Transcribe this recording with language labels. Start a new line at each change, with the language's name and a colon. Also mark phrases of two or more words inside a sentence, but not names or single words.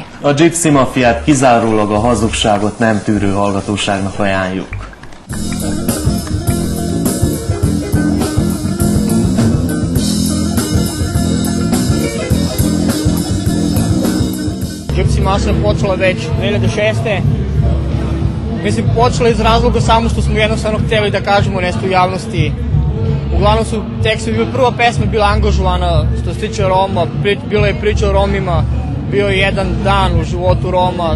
Hungarian: A Gypsy Mafiát kizárólag a hazugságot nem tűrő hallgatóságnak ajánljuk.
Serbian: Gypsy Mafija je počela već 2006. Mislim, počela iz razloga samo što smo jednostavno htjeli da kažemo nešto u javnosti. Uglavnom su tekstovi, prva pesma bila angažovana što se tiče Roma, bila je priča o Romima, bio je jedan dan u životu Roma.